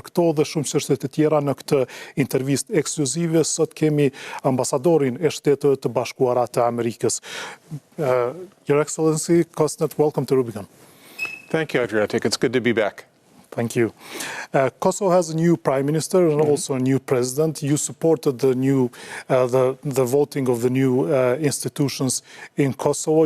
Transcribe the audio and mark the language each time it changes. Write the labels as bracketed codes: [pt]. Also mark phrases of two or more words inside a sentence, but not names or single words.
[sq] këto dhe shumë çështje të tjera në këtë intervistë ekskluzive. Sot kemi ambasadorin e Shteteve të Bashkuara të Amerikës. [en] Your Excellency Kosnett, welcome to Rubikon. Thank you, Adriatik. It's good to be back. Thank you. Kosovo has a new prime minister and also a new president. You supported the voting of the new institutions in Kosovo.